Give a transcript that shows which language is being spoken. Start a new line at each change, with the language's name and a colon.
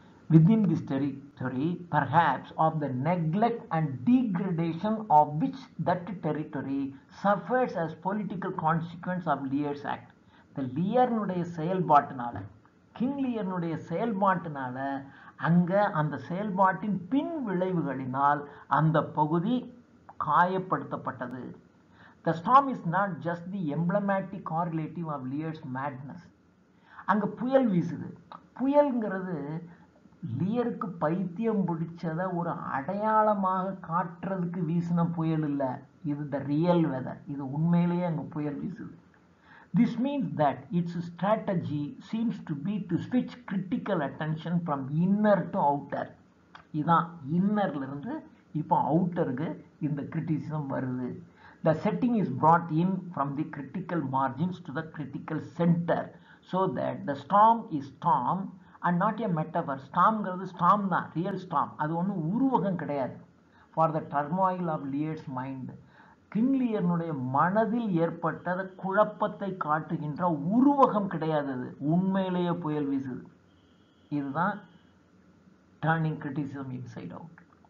English: Within this territory, perhaps of the neglect and degradation of which that territory suffers as political consequence of Lear's act.
Tamil: The Learனுடைய செயல்பாட்டினால, king லியர்னுடைய செயல்பாட்டினால, அங்க அந்த செயல்பாட்டின் பின் விளைவுகளினால் அந்த பகுதி காயப்படுத்தப்பட்டது.
English: The storm is not just the emblematic correlative of Lear's madness.
Tamil: அங்க புயல் வீசுது. புயல்ங்கிறது லியருக்கு பைத்தியம் பிடிச்சதை ஒரு அடையாளமாக காட்டுறதுக்கு வீசின புயல் இல்லை. இது
English: The real weather.
Tamil: இது உண்மையிலேயே அங்கே புயல் வீசுது.
English: This means that its strategy seems to be to switch critical attention from inner to outer.
Tamil: இதான் இன்னர்ல இருந்து இப்போ அவுட்டருக்கு இந்த கிரிட்டிசிசம் வருது.
English: The setting is brought in from the critical margins to the critical center so that the storm is storm and not a metaphor.
Tamil: ஸ்டாம்ங்கிறது ஸ்டாம் தான், real ஸ்டாம். அது ஒன்றும் உருவகம் கிடையாது.
English: for the turmoil of Lear's mind,
Tamil: king லியர்னுடைய மனதில் ஏற்பட்ட குழப்பத்தை காட்டுகின்ற உருவகம் கிடையாது. அது உண்மையிலேயே புயல் வீசுது. இதுதான்
English: Turning criticism inside out.